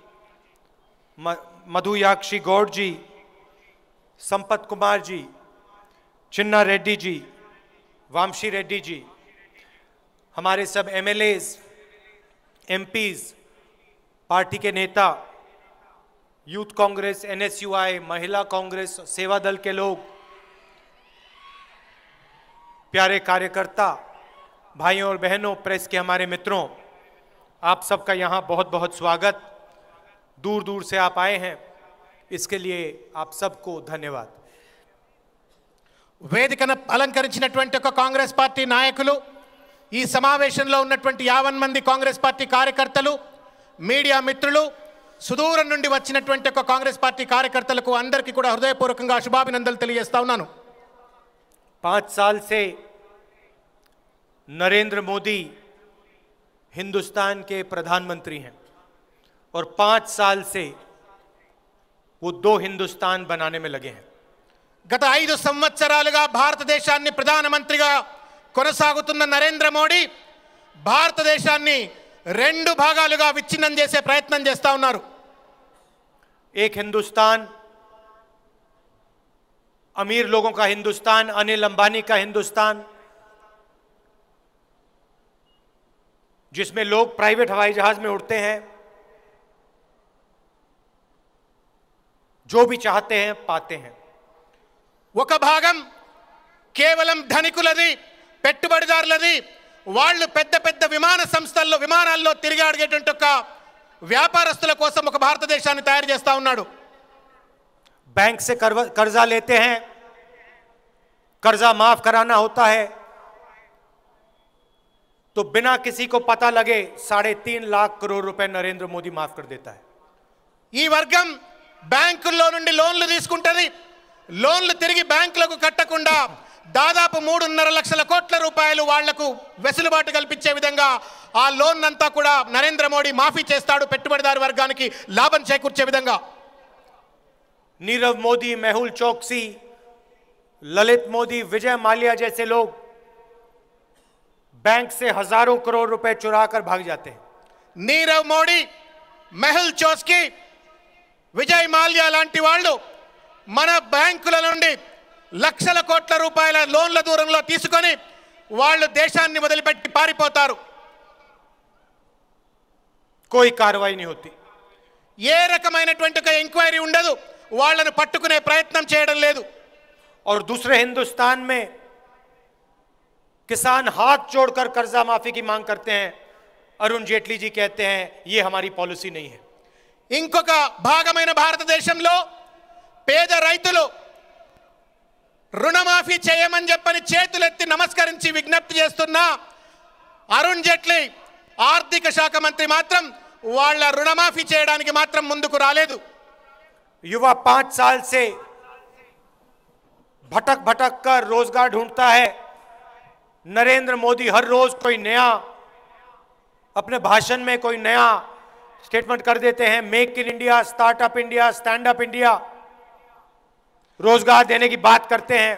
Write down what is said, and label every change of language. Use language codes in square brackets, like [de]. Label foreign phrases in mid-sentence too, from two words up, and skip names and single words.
[hi] मधुयाक्षी गौड़ जी, संपत कुमार जी, चिन्ना रेड्डी जी, वामशी रेड्डी जी, हमारे सब एमएलएज, एमपीज, पार्टी के नेता, यूथ कांग्रेस, एनएसयूआई, महिला कांग्रेस, सेवा दल के लोग, प्यारे कार्यकर्ता, भाइयों और बहनों, प्रेस के हमारे मित्रों, आप सबका यहाँ बहुत बहुत स्वागत। दूर दूर से आप आए हैं, इसके लिए आप सबको धन्यवाद। [te] వేదికను అలంకరించినటువంటి ఒక కాంగ్రెస్ పార్టీ నాయకులు, ఈ సమావేశంలో ఉన్నటువంటి 50 మంది కాంగ్రెస్ పార్టీ కార్యకర్తలు, మీడియా మిత్రులు, సుదూరం నుండి వచ్చినటువంటి ఒక కాంగ్రెస్ పార్టీ కార్యకర్తలకు అందరికీ కూడా హృదయపూర్వకంగా శుభాభినందనలు తెలియజేస్తా ఉన్నాను। [hi] 5 साल से नरेंद्र मोदी हिंदुस्तान के प्रधानमंत्री हैं और 5 साल से वो 2 हिंदुस्तान बनाने में लगे हैं। [te] గత 5 సంవత్సరాలుగా భారతదేశాన్ని ప్రధానమంత్రిగా కొనసాగుతున్న నరేంద్ర మోడీ భారతదేశాన్ని 2 భాగాలుగా విచ్ఛిన్నం చేసే ప్రయత్నం చేస్తా ఉన్నారు। [hi] एक हिंदुस्तान, अमीर लोगों का हिंदुस्तान, अनिल अंबानी का हिंदुस्तान, जिसमें लोग प्राइवेट हवाई जहाज में उड़ते हैं, जो भी चाहते हैं पाते हैं। [te] ఒక భాగం కేవలం ధనికులది, పెట్టుబడిదారులది, వాళ్ళు పెద్ద పెద్ద విమాన సంస్థల్లో విమానాల్లో తిరిగాడేటువంటి ఒక వ్యాపారస్తుల కోసం ఒక భారతదేశాన్ని తయారు చేస్తా ఉన్నాడు। [hi] बैंक से कर्जा लेते हैं, कर्जा माफ कराना होता है तो बिना किसी को पता लगे 3.5 लाख करोड़ रुपए नरेंद्र मोदी माफ कर देता है। [te] ఈ వర్గం బ్యాంకుల్లో నుండి లోన్లు తీసుకుంటది, లోన్లు తిరిగి బ్యాంకులకు కట్టకుండా దాదాపు 3.5 లక్షల కోట్ల రూపాయలు వాళ్లకు వెసులుబాటు కల్పించే విధంగా ఆ లోన్ అంతా కూడా నరేంద్ర మోడీ మాఫీ చేస్తాడు, పెట్టుబడిదారు వర్గానికి లాభం చేకూర్చే విధంగా। [hi] नीरव मोदी, मेहुल चोकसी, ललित मोदी, विजय माल्या जैसे लोग बैंक से हजारों करोड़ रुपए चुरा कर भाग जाते हैं। [te] నీరవ్ మోడీ, మెహుల్ చోస్కీ, విజయ్ మాల్యా లాంటి వాళ్ళు మన బ్యాంకుల నుండి లక్షల కోట్ల రూపాయల లోన్ల దూరంలో తీసుకొని వాళ్ళు దేశాన్ని వదిలిపెట్టి పారిపోతారు। [hi] कोई कार्रवाई नहीं होती, [te] ఏ రకమైనటువంటి ఒక ఎంక్వైరీ ఉండదు, వాళ్ళను పట్టుకునే ప్రయత్నం చేయడం లేదు। [hi] और दूसरे हिंदुस्तान में किसान हाथ जोड़कर कर्जा माफी की मांग करते हैं। अरुण जेटली जी कहते हैं ये हमारी पॉलिसी नहीं है। [te] ఇంకొక భాగమైన భారతదేశంలో పేద రైతులు రుణమాఫీ చేయమని చెప్పని చేతులెత్తి నమస్కరించి విజ్ఞప్తి చేస్తున్న అరుణ్ జైట్లీ ఆర్థిక శాఖ మంత్రి మాత్రం వాళ్ళ రుణమాఫీ చేయడానికి మాత్రం ముందుకు రాలేదు। [hi] युवा 5 साल से भटक भटक कर रोजगार ढूंढता है। नरेंद्र मोदी हर रोज कोई नया अपने भाषण में कोई नया स्टेटमेंट कर देते हैं। मेक इन इंडिया, स्टार्टअप इंडिया, स्टैंड अप इंडिया, रोजगार देने की बात करते हैं।